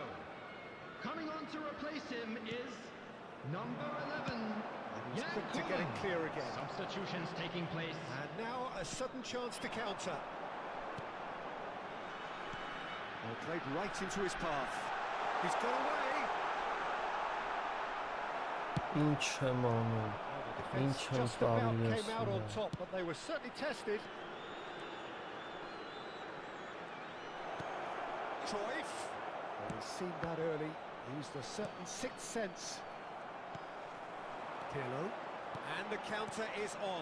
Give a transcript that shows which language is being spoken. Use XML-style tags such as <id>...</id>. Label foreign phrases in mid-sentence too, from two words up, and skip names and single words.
<en>Coming on to replace him is number 11. He's quick to get it clear again. Substitutions taking place. And now a sudden chance to counter. Well, played right into his path. He's got away.</en> <hy>Ինչ եմ անում։</hy> <en>The</en> <hy>Ինչ</hy> <en>defence</en> <hy>եմ</hy> <en>just about</en> <hy>տալու ես</hy> <en>came out on</en> <hy>իրեն։</hy> <en>top, but they were certainly tested. Cruyff. Well, he's seen that early. Used a certain sixth sense. Pirlo. And the counter is on.</en>